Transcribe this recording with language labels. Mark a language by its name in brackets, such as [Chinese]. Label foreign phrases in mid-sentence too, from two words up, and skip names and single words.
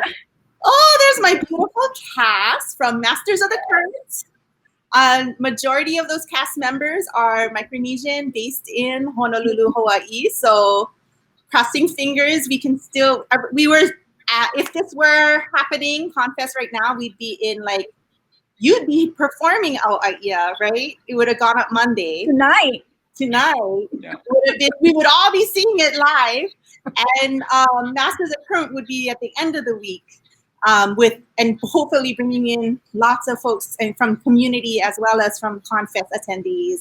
[English] Oh, there's my beautiful cast from Masters of the Current. Majority of those cast members are Micronesian based in Honolulu, Hawaii. So crossing fingers, we can still, if this were happening, ConFest right now, we'd be in you'd be performing ʻAʻia, right? It would have gone up Monday. Tonight. Yeah. We would all be seeing it live. And Masters of Current would be at the end of the week and hopefully bringing in lots of folks and from community as well as from ConFest attendees.